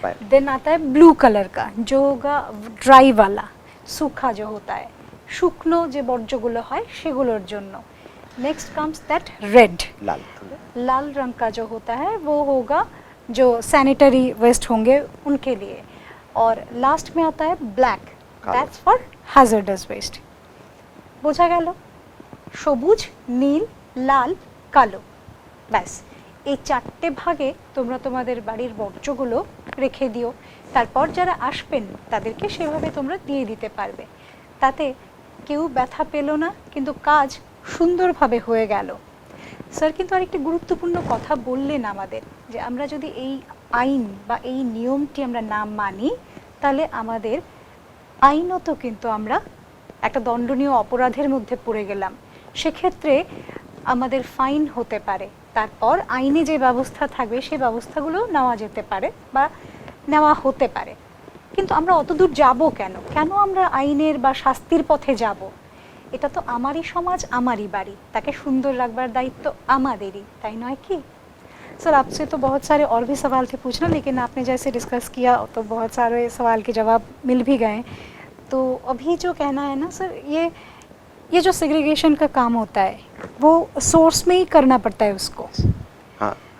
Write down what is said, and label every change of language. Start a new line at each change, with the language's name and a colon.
Hindi: Then आता है blue colour का, जो होगा ड्राई वाला, सूखा जो होता है,
Bangla: শুকনো যে বর্জ্যগুলো হয় সেগুলোর জন্য।
English: next comes that red,
Hindi: लाल रंग का जो होता है वो होगा जो सैनिटरी वेस्ट होंगे उनके लिए। और लास्ट में आता है black,
English: That's for hazardous waste.
Bangla: বোঝা গেল? সবুজ, নীল, লাল, কালো, ব্যাস এই 4টে ভাগে তোমরা তোমাদের বাড়ির বর্জ্যগুলো রেখে দিও। তারপর যারা আসবেন তাদেরকে সেভাবে তোমরা দিয়ে দিতে পারবে, তাতে কেউ ব্যথা পেল না, কিন্তু কাজ সুন্দরভাবে হয়ে গেল। স্যার কিন্তু আরেকটি গুরুত্বপূর্ণ কথা বললেন আমাদের, যে আমরা যদি এই আইন বা এই নিয়মটি আমরা না মানি, তাহলে আমাদের আইনত কিন্তু আমরা একটা দণ্ডনীয় অপরাধের মধ্যে পড়ে গেলাম, সেক্ষেত্রে আমাদের ফাইন হতে পারে। তারপর আইনে যে ব্যবস্থা থাকবে সেই ব্যবস্থাগুলো নেওয়া যেতে পারে বা নেওয়া হতে পারে। কিন্তু আমরা অতদূর যাব কেন? কেন আমরা আইনের বা শাস্তির পথে যাব? এটা তো আমারই সমাজ, আমারই বাড়ি, তাকে সুন্দর রাখবার দায়িত্ব আমাদেরই, তাই নয় কি?
Hindi: सर आपसे तो बहुत सारे और भी सवाल थे पूछना, लेकिन आपने जैसे डिस्कस किया तो बहुत सारे सवाल के जवाब मिल भी गए। तो अभी जो कहना है ना सर, ये जो सेग्रीगेशन का काम होता है वो सोर्स में ही करना पड़ता है उसको। हाँ,